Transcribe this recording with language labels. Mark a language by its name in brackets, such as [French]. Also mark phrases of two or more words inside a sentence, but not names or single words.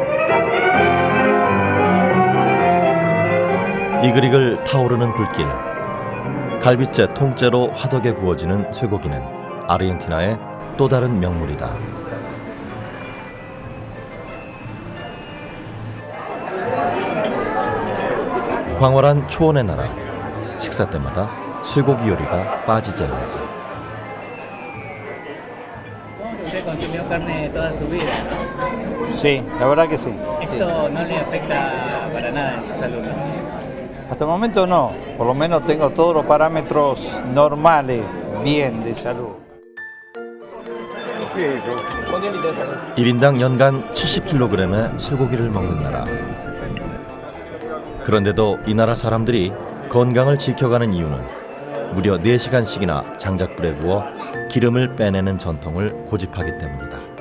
[Korean] 이글이글 타오르는 불길, 갈빗째 통째로 화덕에 구워지는 쇠고기는 아르헨티나의 또 다른 명물이다. 광활한 초원의 나라, 식사 때마다 쇠고기 요리가 빠지지 않는다. [Spanish] Usted consumió carne toda su vida, ¿no? Sí, la verdad que sí. Esto no le afecta para nada en su salud, ¿no? Hasta el momento no, por lo menos tengo todos los parámetros normales, bien de salud. [Korean] 1인당 연간 70kg의 쇠고기를 먹는 나라. 그런데도 이 나라 사람들이 건강을 지켜가는 이유는 무려 4시간씩이나 장작불에 구워 기름을 빼내는 전통을 고집하기 때문이다.